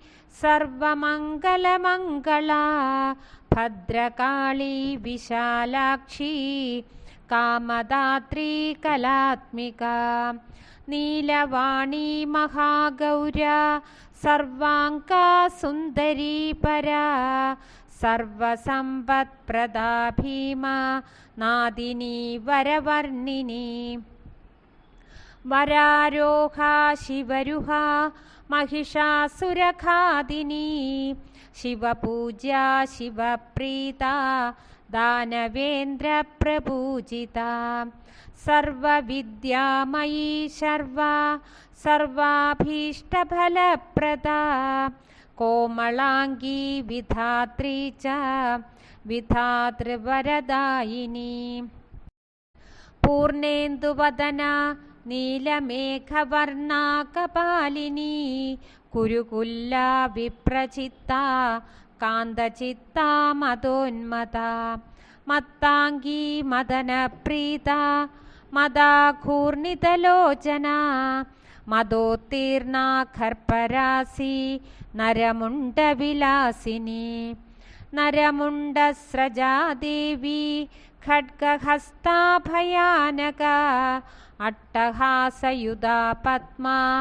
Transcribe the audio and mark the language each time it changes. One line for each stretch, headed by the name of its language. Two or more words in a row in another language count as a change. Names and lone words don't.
Sanskrit: സർവമംഗളമംഗളാ ഭദ്രകാളി വിശാലാക്ഷി കാമദാത്രീ കലാത്മികാ നീലവാണി മഹാഗൗരാ സർവാംഗാ സുന്ദരീ പരാ സർവസമ്പത്പ്രദാ ഭീമാ നാദിനി വരവർണിനി വരാരോഹാ ശിവരുഹാ महिषासुरखादिनी शिवपूज्या शिवप्रीता दानवेन्द्रप्रपूजिता सर्वविद्यामयी शर्वा सर्वाभीष्टफलप्रदा कोमलांगी विधात्री च विधातृवरदायिनी पूर्णेन्दुवदना നീലമേഘവർണാ കപാലിനി കുരുകുല്ലാ വിപ്രചിത്താ കാന്തചിത്താ മദോന്മതാ മത്താംഗീ മദനപ്രീതാ മദാഘൂർണിതലോചനാ മദോത്തീർണാ ഖർപ്പരാസി നരമുണ്ടവിലാസിനി നരമുണ്ടസ്രജാ ദേവി ഖഡ്ഗഹസ്താ ഭയാനകാ അട്ടഹാസയുധാ പദ്മാ